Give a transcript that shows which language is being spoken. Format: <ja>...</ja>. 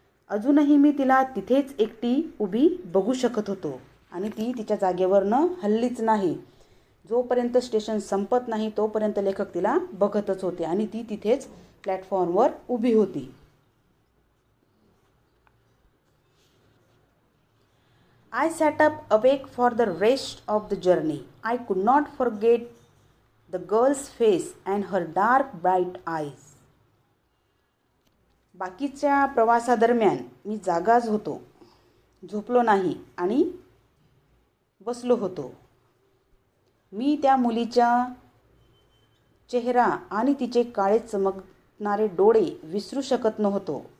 <mr>अजूनही मी तिला तिथेच एकटी उभी बघू शकत होतो आणि ती तिच्या जागेवरनं हल्लीच नाही. जोपर्यंत स्टेशन संपत नाही तोपर्यंत लेखक तिला बघतच होते आणि ती तिथेच प्लॅटफॉर्मवर उभी होती.</mr> <en>I sat up awake for the rest of the journey. I could not forget the girl's face and her dark bright eyes.</en> <mr>बाकीच्या प्रवासादरम्यान मी जागाच होतो, झोपलो नाही आणि बसलो होतो. मी त्या मुलीचा चेहरा आणि तिचे काळे चमकणारे डोळे विसरू शकत नव्हतो.</mr>